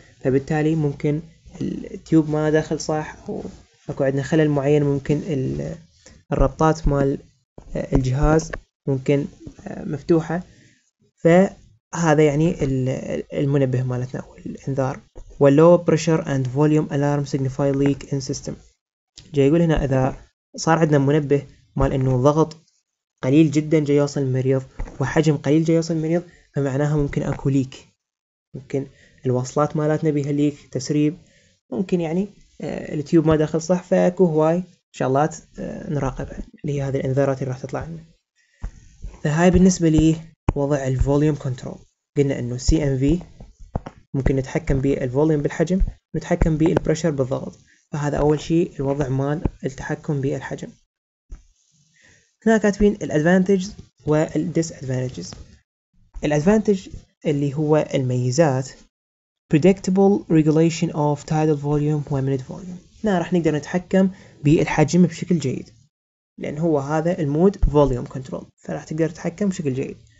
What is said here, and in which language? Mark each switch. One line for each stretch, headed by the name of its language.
Arabic: فبالتالي ممكن التيوب ما داخل صح، أو أكو عندنا خلل معين، ممكن الربطات مال الجهاز ممكن مفتوحة، فهذا يعني المنبه مالتنا أو الإنذار. واللو بريشر
English: and volume alarm signify leak in system.
Arabic: جاي يقول هنا إذا صار عندنا منبه مال إنه ضغط قليل جدا جاي يوصل المريض وحجم قليل جاي يوصل المريض، فمعناها ممكن أكو ليك، ممكن الوصلات مالتنا بيها ليك، تسريب، ممكن يعني التيوب ما داخل صح، فأكو هواي شغلات نراقبها اللي هي هذه الانذارات اللي راح تطلع لنا. فهاي بالنسبة لي وضع الفوليوم كنترول. قلنا انه CMV ممكن نتحكم بالفوليوم بالحجم، نتحكم بالبريشر بالضغط. فهذا اول شيء الوضع مال التحكم بالحجم. هنا كاتبين الادفانتجز والديسادفانتجز. الادفانتج اللي هو الميزات
English: predictable regulation of tidal volume و minute volume.
Arabic: هنا راح نقدر نتحكم بالحجم بشكل جيد، لأن هو هذا المود volume control، فراح تقدر تتحكم بشكل جيد.